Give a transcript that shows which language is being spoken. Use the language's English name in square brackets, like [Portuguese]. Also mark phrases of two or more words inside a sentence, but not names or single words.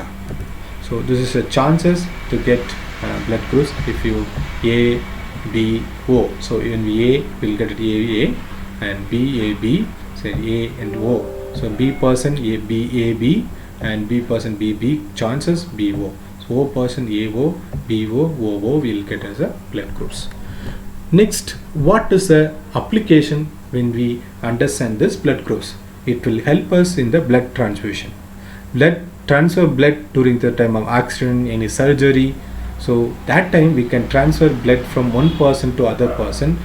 [English] So this is a chances to get blood groups if you A, B, O. So in A will get it A and B, A, B, say A and O. So B person A, B, A, B and B person B, B, chances B, O. So O person A, O, B, O, O, O will get as a blood groups. Next, what is the application when we understand this blood groups? It will help us in the blood transfusion. Transfer blood during the time of accident, any surgery. So that time we can transfer blood from one person to other person.